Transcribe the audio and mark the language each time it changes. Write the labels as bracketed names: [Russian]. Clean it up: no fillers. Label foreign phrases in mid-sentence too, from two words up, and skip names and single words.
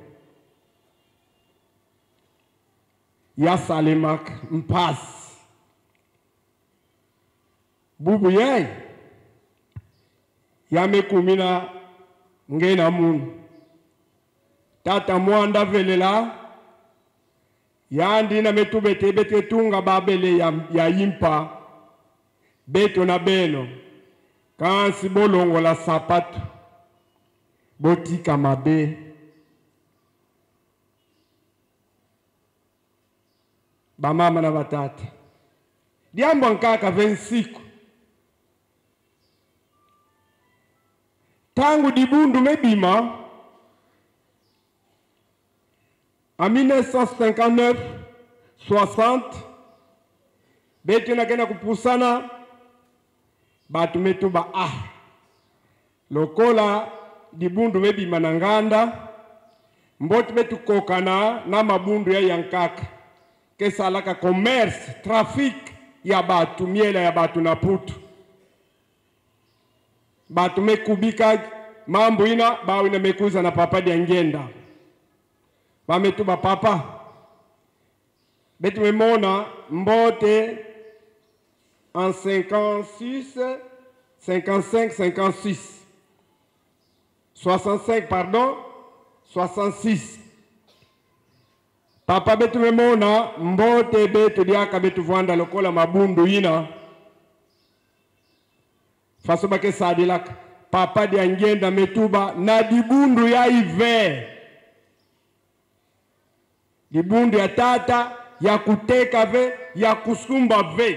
[Kituba (Democratic Republic of Congo)] ya salimak mpasi bubu yai yamekumina ngena munu tata mwanda velela yandi na metubete bete tunga babele ya yimpa beto na beno kansi bolongo la sapato [Lingala] botika mabe [Kituba (Democratic Republic of Congo)] bamama na batata diambo nkaka 26 tangu dibundu mebima En 1959, 60, betu nakenda kupusana, batu metu ba lokola dibundu mebi mananganda, mboti betu kokana na mabundu ya yankaka, kesa alaka commerce, trafic ya batu, miela ya batu na putu. Batu mekubika mambo ina, bawe na mekuza na papa di angenda. Bametu ba papa. Betu memona mbote en 56, 55, 56. 65, pardon, 66. Papa betu memona mbote betu diaka betu vwanda lokola mabundu ina. Faso bake sadilaka. Papa di angenda metuba na dibundu ya ive. Dibundu ya tata, ya kuteka ve, ya kusumba ve.